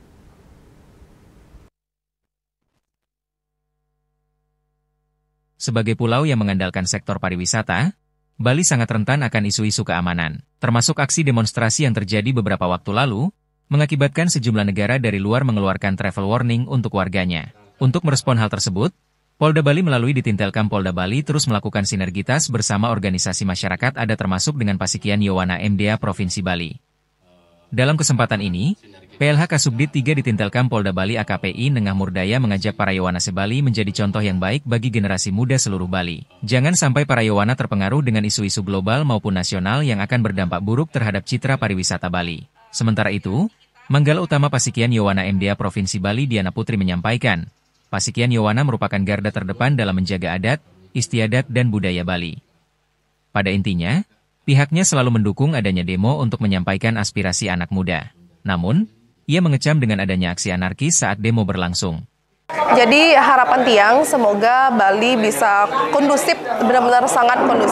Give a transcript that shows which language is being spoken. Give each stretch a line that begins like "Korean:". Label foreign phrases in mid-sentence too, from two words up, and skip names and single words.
Indonesian: Sebagai pulau yang mengandalkan sektor pariwisata, Bali sangat rentan akan isu-isu keamanan, termasuk aksi demonstrasi yang terjadi beberapa waktu lalu, mengakibatkan sejumlah negara dari luar mengeluarkan
English: travel warning
Indonesian: untuk warganya. Untuk merespon hal tersebut, Polda Bali melalui Ditintelkam Polda Bali terus melakukan sinergitas bersama organisasi masyarakat adat termasuk dengan Pasikian Yowana MDA Provinsi Bali. Dalam kesempatan ini, PLH Kasubdit 3 Ditintelkam Polda Bali AKPI Nengah Murdaya mengajak para Yowana se-Bali menjadi contoh yang baik bagi generasi muda seluruh Bali. Jangan sampai para Yowana terpengaruh dengan isu-isu global maupun nasional yang akan berdampak buruk terhadap citra pariwisata Bali. Sementara itu, Manggala Utama Pasikian Yowana MDA Provinsi Bali Diana Putri menyampaikan, Pasikian Yowana merupakan garda terdepan dalam menjaga adat, istiadat dan budaya Bali. Pada intinya, pihaknya selalu mendukung adanya demo untuk menyampaikan aspirasi anak muda. Namun, ia mengecam dengan adanya aksi anarkis saat demo berlangsung. Jadi harapan Tiang semoga Bali bisa kondusif, benar-benar sangat kondusif.